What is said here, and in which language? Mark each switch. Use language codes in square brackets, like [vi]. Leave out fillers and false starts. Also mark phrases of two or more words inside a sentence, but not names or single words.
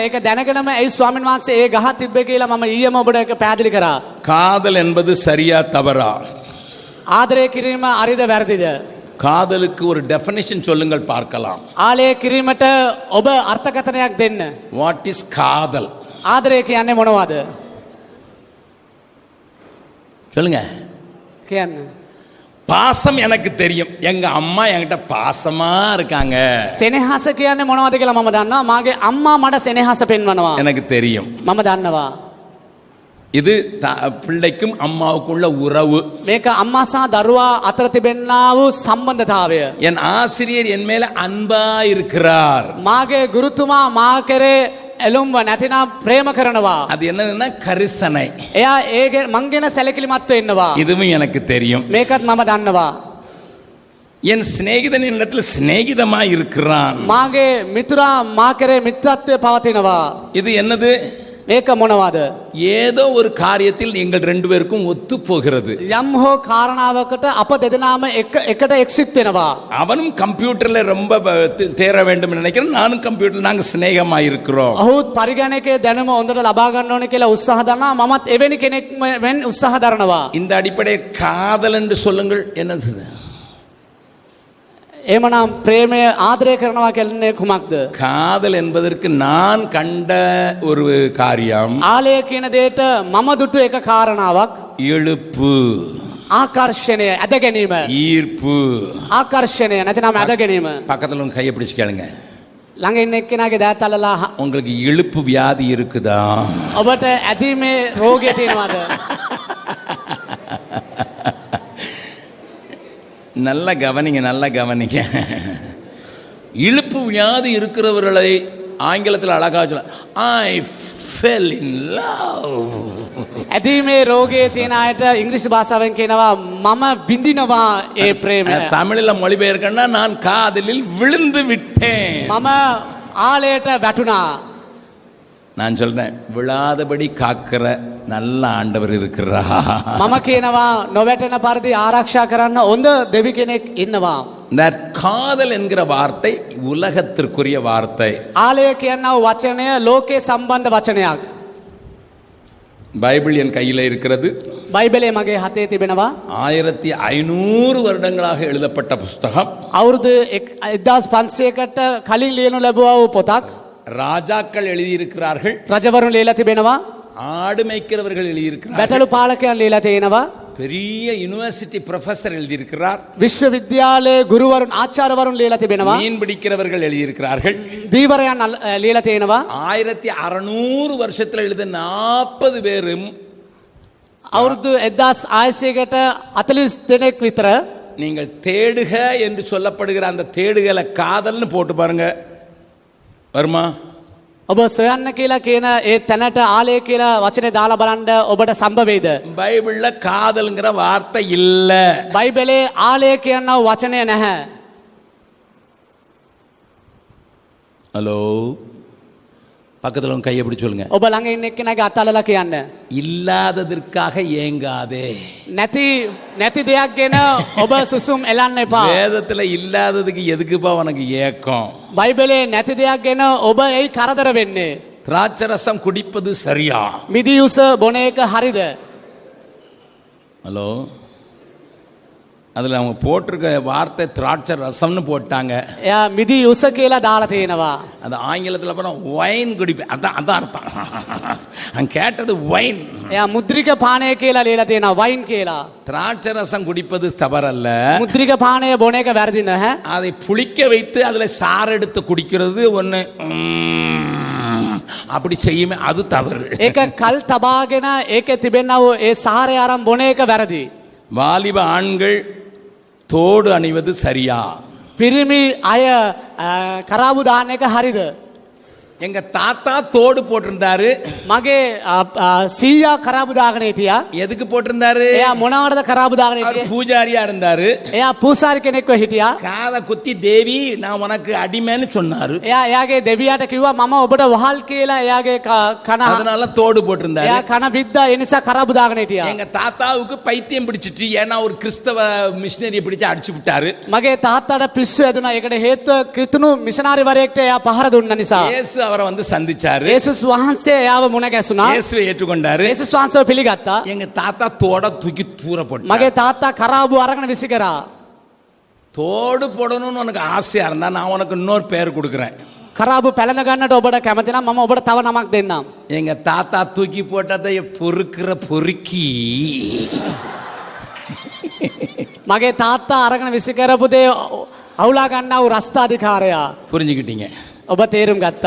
[si] ඒක දැනගෙනම ඒ ස්වාමීන් වහන්සේ ඒ ගහ තිබ්බේ කියලා මම ඊයේම ඔබට ඒක පැහැදිලි කරා. [ta] காதல் என்பது சரியா தவறா? [si] ආදරය කිරීම අරිද වැරදිද? [ta] காதலுக்கு ஒரு டெஃபினிஷன் சொல்லுங்கள் பார்க்கலாம். [si] ආලය කිරීමට ඔබ අර්ථකථනයක් දෙන්න. [en] What is காதல்? [si] ආදරය කියන්නේ මොනවද? [ta] சொல்லுங்க. [si] කියන්න. [ta] பாசம் எனக்கு தெரியும். எங்க அம்மா என்கிட்ட பாசமா இருக்காங்க. [si] සෙනෙහස කියන්නේ මොනවද කියලා මම දන්නවා. මාගේ අම්මා මට සෙනෙහස පෙන්වනවා. [ta] எனக்கு தெரியும். [si] මම දන්නවා. [ta] இது பிள்ளைக்கும் அம்மாவுக்குள்ள உறவு. [si] මේක අම්මා සහ දරුවා අතර තිබෙනා වූ සම්බන්ධතාවය. [ta] என் ஆசிரியர் என் மேல அன்பா இருக்கிறார். [si] මාගේ ගුරුතුමා මා කෙරේ ඇලුම්ව නැතිනම් ප්‍රේම කරනවා. [ta] அது என்னதுன்னா கரிசனை. [si] එයා ඒ මං ගැන සැලකිලිමත් වෙන්නවා. [ta] இதுவும் எனக்கு தெரியும். [si] මේකත් මම දන්නවා. [ta] என் சிநேகிதன் என்னிடத்துல சிநேகிதமா இருக்கிறான். [si] මාගේ මිතුරා මා කෙරේ මිත්‍රත්වය පවතිනවා. [ta] இது என்னது? [si] මේක මොනවද? [ta] ஏதோ ஒரு காரியத்தில் எங்கள் ரெண்டு பேருக்கும் ஒத்து போகிறது. [si] යම් හෝ කාරණාවකට අප දෙදෙනාම එකට එක්සිත් වෙනවා. [ta] அவனும் கம்ப்யூட்டர்ல ரொம்ப தேர வேண்டும் நினைக்கிறேன், நானும் கம்ப்யூட்டர், நாங்க சிநேகமா இருக்கிறோம். [si] ඔහුත් පරිගණකයේ දැනුම හොඳට ලබා ගන්න ඕනේ කියලා උත්සාහ දරනවා. මමත් එවැනි කෙනෙක් වෙන්න උත්සාහ දරනවා. [ta] இந்த அடிப்படை காதல் என்று சொல்லுங்கள். என்னது? [si] එහෙමනම් ප්‍රේමය ආදරය කරනවා කියන්නේ කුමක්ද? [ta] காதல் என்பதற்கு நான் கண்ட ஒரு காரியம், [si] ආලය කියන දෙයට මම දුටු එක කාරණාවක් [ta] இழுப்பு, [si] ආකර්ෂණය, ඇද ගැනීම. [ta] ஈர்ப்பு. [si] ආකර්ෂණය නැතිනම් ඇද ගැනීම. [ta] பக்கத்துல உங்க கையை பிடிச்சு கேளுங்க. [si] ළඟ ඉන්න එක්කෙනාගේ දෑත් අල්ලලා [ta] உங்களுக்கு இழுப்பு வியாதி இருக்குதா? [si] ඔබට ඇදීමේ රෝගය තියෙනවද? [ta] நல்ல கவனிங்க, நல்ல கவனிங்க. இழுப்பு வியாதி இருக்கிறவர்களை ஆங்கிலத்தில் அழகா சொல்ல, [en] I fell in love. [si] ඇදීමේ රෝගයේ තියෙන අයට ඉංග්‍රීසි භාෂාවෙන් කියනවා මම බින්දිනවා ඒ ප්‍රේමය. [ta] தமிழில் மொழிபெயர்க்கன்னா நான் காதலில் விழுந்து விட்டேன். [si] මම ආලයට වැටුණා. [ta] நான் சொல்றேன், விழாதபடி காக்கிற நல்ல ஆண்டவர் இருக்கிறார். [si] මම කියනවා නොවැටෙන පරිදි ආරක්ෂා කරන්න හොඳ දෙවි කෙනෙක් ඉන්නවා. [ta] That காதல் என்கிற வார்த்தை உலகத்திற்குரிய வார்த்தை. [si] ආලය කියනවා වචනය ලෝකේ සම්බන්ධ වචනයක්. [ta] பைபிள் என் கையில் இருக்கிறது. [si] බයිබලේ මගේ හතේ තිබෙනවා. [ta] 1500 வருடங்களாக எழுதப்பட்ட புஸ்தகம். [si] අවුරුදු 1500කට කලින් ලියනු ලැබුවා වූ පොතක්. [ta] ராஜாக்கள் எழுதியிருக்கிறார்கள், [si] රජවරුන් ලියලා තිබෙනවා, [ta] ஆடு மேய்க்கிறவர்கள் எழுதியிருக்கிறார்கள், [si] බැටළු පාලකයන් ලියලා තියෙනවා, [ta] பெரிய [en] university professor [ta] எழுதியிருக்கிறார், [si] විශ්වවිද්‍යාලයේ ගුරුවරුන් ආචාර්යවරුන් ලියලා තිබෙනවා, [ta] மீன் பிடிக்கிறவர்கள் எழுதியிருக்கிறார்கள். [si] දීවරයන් ලියලා තියෙනවා. [ta] 1600 வருஷத்துல எழுத 40 பேரும் [si] අවුරුදු 1600කට 40 දෙනෙක් විතර [ta] நீங்கள் தேடுக என்று சொல்லப்படுகிற அந்த தேடுகளை காதல்னு போட்டு பாருங்க, வருமா? [si] ඔබ සොයන්න කියලා කියන ඒ තැනට ආලය කියලා වචනේ දාලා බලන්න ඔබට සම්භවේද? [ta] பைபிள்ல காதல்ங்கிற வார்த்தை இல்ல. [si] බයිබලේ ආලය කියන වචනය නැහැ. [ta] ஹலோ, பக்கத்துல உங்க கையை பிடிச்சு சொல்லுங்க, [si] ඔබ ළඟ ඉන්න එක්කෙනාගේ අත අල්ලලා කියන්න. [ta] இல்லாததற்காக ஏங்காதே. [si] නැති දෙයක් ගැන ඔබ සුසුම් එලන්න එපා. [ta] வேதத்துல இல்லாததுக்கு எதுக்குப்பா உனக்கு ஏக்கம்? [si] බයිබලේ නැති දෙයක් ගැන ඔබ එයි කරදර වෙන්නේ. [ta] திராட்சரசம் குடிப்பது சரியா? [si] මිදියුස බොන එක හරිද? [ta] ஹலோ, அதில் அவங்க போட்டிருக்க வார்த்தை திராட்சை ரசம்னு போட்டாங்க. [si] එයා මිදියුස කියලා දාලා තියෙනවා. [ta] அது ஆங்கிலத்தில் அப்புறம் ஒயின் குடிப்பேன், அதான் அதான் அர்த்தம். அங்க கேட்டது ஒயின். [si] එයා මුද්‍රික පානය කියලා ලියලා තියෙනවා, වයින් කියලා. [ta] திராட்சை ரசம் குடிப்பது தவறல்ல. [si] මුද්‍රික පානය බොන එක වැරදි නැහැ. [ta] அதை புளிக்க வைத்து அதில் சாறு எடுத்து குடிக்கிறது ஒன்று, அப்படி செய்யுமே அது தவறு. [si] ඒක කල් තබාගෙන ඒකේ තිබෙනා වූ ඒ සාරය ආරම් බොන එක වැරදි. [ta] வாலிப ஆண்கள் தோடு அணிவது சரியா? [si] පිරිමි අය කරාබු දාන එක හරිද? [ta] எங்க தாத்தா தோடு போட்டிருந்தாரு. මගේ සීයා කරාබු දාගෙන හිටියා. எதுக்கு போட்டிருந்தாரு? [si] එයා මොනවටද කරාබු දාගෙන [ta] அவர் [si] හිටියේ? [ta] பூஜாரியா இருந்தாரு. [si] එයා පූසාරි කෙනෙක්ව හිටියා. [ta] காதை குத்தி தேவி நான் உனக்கு அடிமைன்னு சொன்னாரு. [si] එයා එයාගේ දෙවියාට කිව්වා මම ඔබට වහල් කියලා එයාගේ කන [ta] அதனால தோடு போட்டிருந்தாரு. [si] එයා කන බිද්දා ඒ නිසා කරාබු දාගෙන හිටියා. [ta] எங்க தாத்தாவுக்கு பைத்தியம் பிடிச்சிட்டு, ஏன்னா ஒரு கிறிஸ்தவ மிஷினரி பிடிச்சு அடிச்சு விட்டாரு. [si] මගේ තාත්තාට පිස්සු ඇදුනා. ඒකට හේතුව ක්‍රිස්තුණු මිෂනාරි වරයෙක්ට එයා පහර දුන්න නිසා. [ta] இயேசு அவரை வந்து சந்திச்சாரு. [si] යේසුස් වහන්සේ එයාව මුණ ගැසුණා. [ta] இயேசுவை ஏற்றுக்கொண்டாரு. [si] යේසුස් වහන්සේව පිළිගත්තා. [ta] எங்க தாத்தா தோட தூக்கி தூர போட்டாரு. [si] මගේ තාත්තා කරාබු අරගෙන විසි කරා. [ta] தோடு போடணும்னு உனக்கு ஆசையா இருந்தா நான் உனக்கு இன்னொரு பேர் கொடுக்குறேன். [si] කරාබු පැලඳ ගන්නට ඔබට කැමති නම් මම ඔබට තව නමක් දෙන්නම්. [ta] எங்க தாத்தா தூக்கி போட்டதை பொறுக்கிற பொறுக்கி. [si] මගේ තාත්තා අරගෙන විසි කරපු දේ අවුලා ගන්නා වූ රස්තාධිකාරයා. [ta] புரிஞ்சுக்கிட்டீங்க? [si] ඔබ තේරුම් ගත්තා.